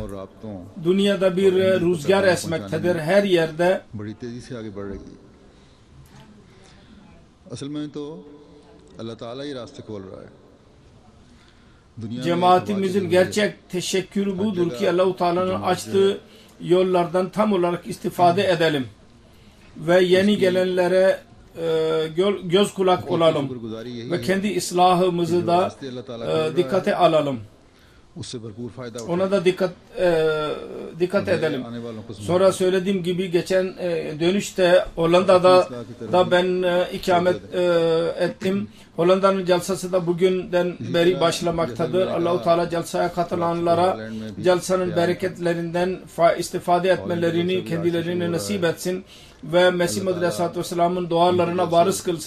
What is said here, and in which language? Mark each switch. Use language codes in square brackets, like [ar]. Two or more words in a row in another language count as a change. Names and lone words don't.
[tr] Dünyada bir rüzgar esmektedir. Her yerde cemaatimizin gerçek teşekkürü budur ki Allah-u Teala'nın açtığı yollardan tam olarak istifade edelim ve yeni gelenlere göz kulak olalım ve kendi ıslahımızı da dikkate alalım. [hi] उससे भरपूर फायदा [tr] Ona da dikkat edelim. Sonra söylediğim gibi geçen dönüşte Hollanda'da da ben ikamet ettim. Hollanda'nın celsası da bugünden beri başlamaktadır. Allah-u Teala celsaya katılanlara celsanın bereketlerinden istifade etmelerini kendilerine nasip etsin ve Mesih Muhammed Aleyhisselatü Vesselam'ın dualarına varız kılsın.